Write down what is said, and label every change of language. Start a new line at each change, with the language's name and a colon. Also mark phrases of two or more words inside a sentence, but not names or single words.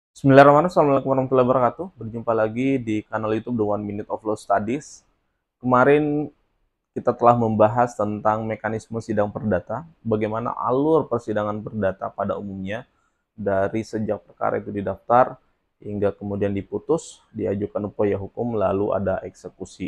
Arabic: بسم الله الرحمن الرحيم. السلام عليكم ورحمة الله وبركاته.
Indonesian: Berjumpa lagi di kanal YouTube The One Minute of Law Studies. Kemarin kita telah membahas tentang mekanisme sidang perdata, bagaimana alur persidangan perdata pada umumnya dari sejak perkara itu didaftar hingga kemudian diputus, diajukan upaya hukum, lalu ada eksekusi.